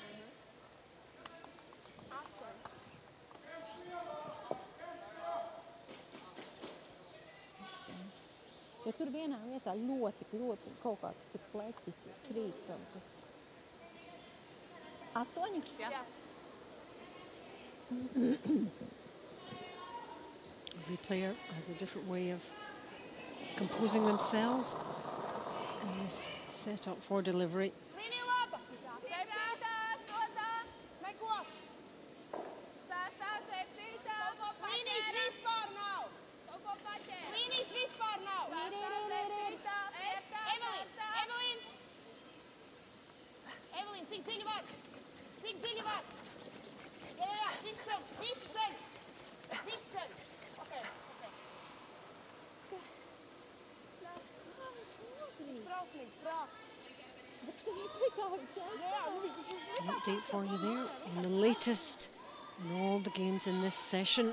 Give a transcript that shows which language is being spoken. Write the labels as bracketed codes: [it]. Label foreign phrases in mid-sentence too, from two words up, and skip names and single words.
[lv] Jo tur vienā vietā ļoti kaut kāds tik pleķis krīt kaut kas. 8? Jā. [en] Every player has a different way of composing themselves in this setup for delivery. [lv] Līnija laba. Neko. Līnijas vispār nav. Līnijas vispār nav. Evelīna, cik dziļi var? Cik dziļi var? Jā, viss ceļ. [en] Okay. An update for you there on the latest in all the games in this session.